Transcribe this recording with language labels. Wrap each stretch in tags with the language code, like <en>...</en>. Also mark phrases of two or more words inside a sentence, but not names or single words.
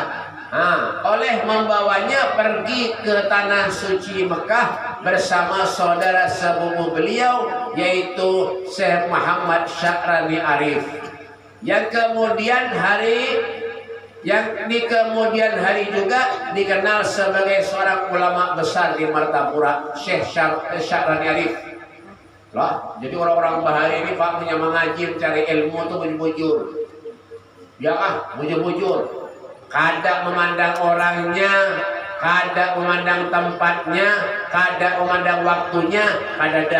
<id>Nah, oleh membawanya pergi ke tanah suci Mekah bersama saudara sepupu beliau yaitu Syekh Muhammad Sya'rani Arif, yang di kemudian hari juga dikenal sebagai seorang ulama besar di Martapura, Syekh Sya'rani Arif.</id> <bjn>Lah, jadi orang-orang bahari ini Pak punya mengaji mencari ilmu itu bujur-bujur. Ya bujur-bujur. Kada memandang orangnya, kada memandang tempatnya, kada memandang waktunya, kada ada.</bjn>